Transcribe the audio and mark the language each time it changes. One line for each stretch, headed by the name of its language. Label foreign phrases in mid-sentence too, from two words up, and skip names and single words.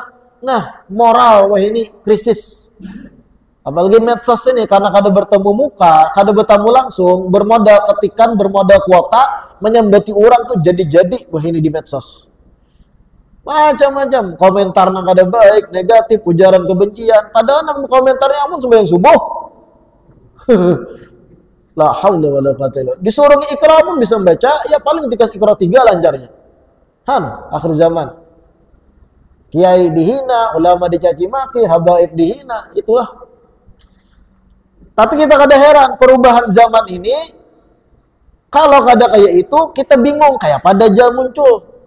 Banjar: Nah, moral wah ini krisis. Apalagi medsos ini, karena kada bertemu muka, kada bertemu langsung, bermodal ketikan, bermodal kuota, menyambati orang tuh jadi-jadi wah ini di medsos. Macam-macam komentar nang kada baik, negatif, ujaran kebencian. Padahal nang komentarnya amun sembahyang subuh.
Arabic: لا حول ولا قوة إلا بالله.
Banjar: Disuruh ikra pun bisa baca, ya paling dikasih ikra 3 lancarnya. Akhir zaman. Kiai dihina, ulama dicaci maki, habaib dihina, itulah. Tapi kita kada heran perubahan zaman ini, kalau kada kayak itu kita bingung kayak pada Dajjal muncul.